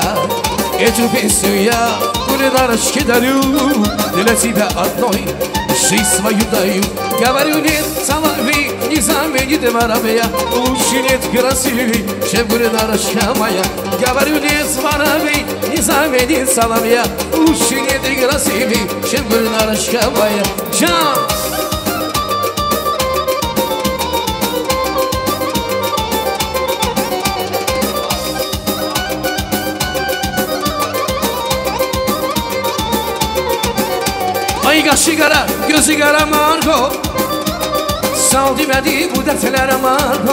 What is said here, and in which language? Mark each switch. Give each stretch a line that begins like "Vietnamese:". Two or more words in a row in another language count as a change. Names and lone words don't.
Russian: Эту песню я Гульнарочке дарю, для тебя одной жизнь свою даю. Говорю, нет, соловей не заменит воробья, лучше нет красивей, чем Гульнарочка моя. Говорю, нет, воробей не заменит соловья, лучше нет красивей, чем Гульнарочка моя.
Azerbaijani: Ay qaşı qara, gözü qara Margo, sal demədi bu dəfələrə Margo.